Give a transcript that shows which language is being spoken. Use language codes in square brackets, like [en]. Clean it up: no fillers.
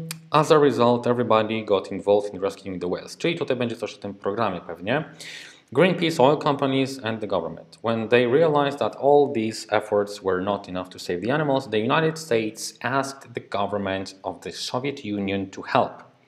[en] As a result, everybody got involved in rescuing the whales. [pl] Czyli tutaj będzie coś o tym programie pewnie. [en] Greenpeace, oil companies and the government. When they realized that all these efforts were not enough to save the animals, the United States asked the government of the Soviet Union to help.